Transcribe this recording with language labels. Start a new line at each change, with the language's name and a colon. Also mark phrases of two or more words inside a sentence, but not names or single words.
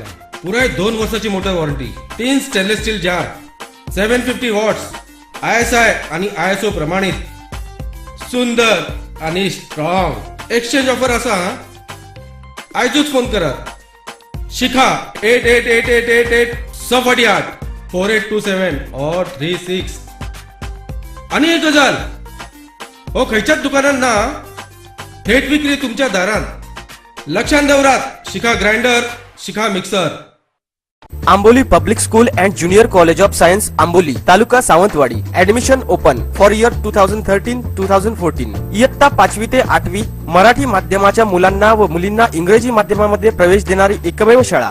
Konkani: पुराय 2 वर्साची
English: motor warranty,
Konkani: 3
English: stainless steel jar,
Konkani: 750 वॉट्स, ISI आणि ISO प्रमाणित, सुंदर आणि स्ट्रॉंग.
English: exchange offer
Konkani: आसा. आयजूच फोन करात. शिखा 888888 648 4827 or 36. आणि एक गजाल, हो खंयच्याच दुकानात ना, थेट विक्री तुमच्या दारांत. लक्षात दवरात. शिखा ग्राइंडर, शिखा मिक्सर.
Marathi: आंबोली पब्लिक स्कूल अँड ज्युनियर कॉलेज ऑफ सायन्स आंबोली, तालुका सावंतवाडी.
English: Admission open for year 2013-2014.
Marathi: इयत्ता 5वी ते 8वी मराठी माध्यमाच्या मुलांना व मुलींना इंग्रजी माध्यमामध्ये प्रवेश देणारी एकमेव शाळा.